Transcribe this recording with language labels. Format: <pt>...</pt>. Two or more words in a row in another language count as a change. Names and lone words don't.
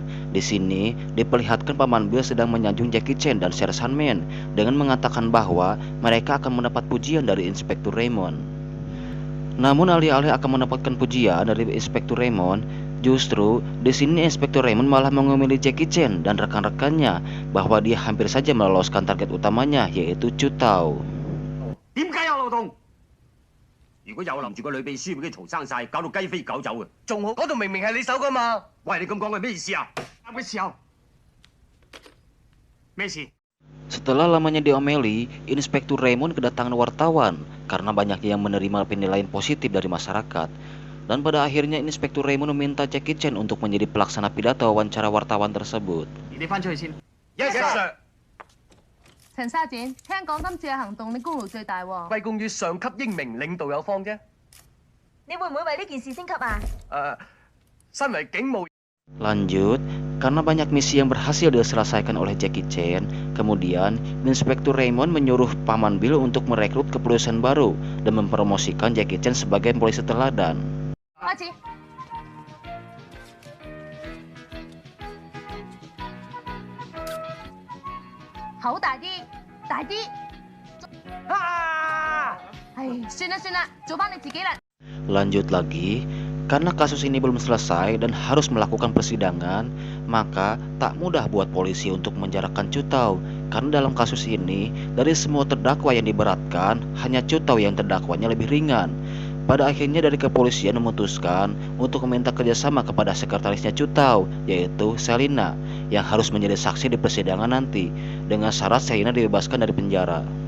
<id>Di sini diperlihatkan Paman Bill sedang menyanjung Jackie Chan dan Sersan Man dengan mengatakan bahwa mereka akan mendapat pujian dari Inspektur Raymond. Namun alih-alih akan mendapatkan pujian dari Inspektur Raymond, justru di sini Inspektur Raymond malah mengemili Jackie Chan dan rekan-rekannya bahwa dia hampir saja meloloskan target utamanya, yaitu Chu Tao.</id> <yue>如果有林住個女秘書俾佢嘈生晒，搞到雞飛狗走啊！仲好，嗰度明明係你手噶嘛！喂，你咁講係咩意思啊？啱嘅時候，咩事？</yue> <id>Setelah lamanya diomeli, Inspektur Raymond kedatangan wartawan karena banyaknya yang menerima penilaian positif dari masyarakat. Dan pada akhirnya Inspektur Raymond meminta Jackie Chan untuk menjadi pelaksana pidato wawancara wartawan tersebut.</id> <en>Yes, sir。</en> <yue>陳沙展，聽講今次嘅行動你功勞最大喎。歸功於上級英明領導有方啫。你會唔會為呢件事升級啊？身為警務</yue> <id>Lanjut, karena banyak misi yang berhasil diselesaikan oleh Jackie Chan, kemudian Inspektur Raymond menyuruh Paman Bill untuk merekrut kepolisian baru dan mempromosikan Jackie Chan sebagai polisi teladan.</id> <yue>開始。口大啲，大啲。唉，算啦算啦，做翻你自己啦。</yue> <id>Lanjut lagi, karena kasus ini belum selesai dan harus melakukan persidangan, maka tak mudah buat polisi untuk menjarakan Cutau. Karena dalam kasus ini, dari semua terdakwa yang diberatkan, hanya Cutau yang terdakwanya lebih ringan. Pada akhirnya dari kepolisian memutuskan untuk meminta kerjasama kepada sekretarisnya Cutau, yaitu Selina, yang harus menjadi saksi di persidangan nanti, dengan syarat Selina dibebaskan dari penjara.</id>